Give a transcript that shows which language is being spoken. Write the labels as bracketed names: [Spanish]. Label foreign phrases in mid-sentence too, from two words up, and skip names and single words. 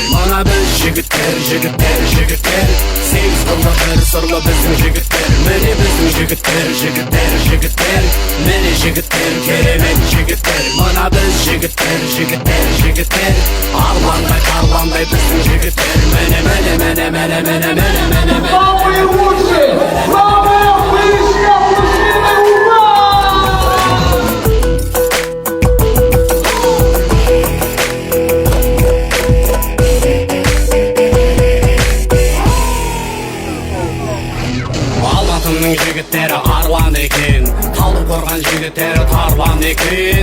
[Kazakh] Мына біз жігіттер, сегіз қырлы бір сырлы біздің жігіттер. Мені біздің жігіттер, мені жігіттер, керемет жігіттер. Мына біз жігіттер, арландай тарландай біздің жігіттер. Мені [Russian] Самые лучшие, самые отличные мужчины, ура! [Kazakh] Алматының жігіттері арлан екен, Талдықорған жігіттері тарлан екен.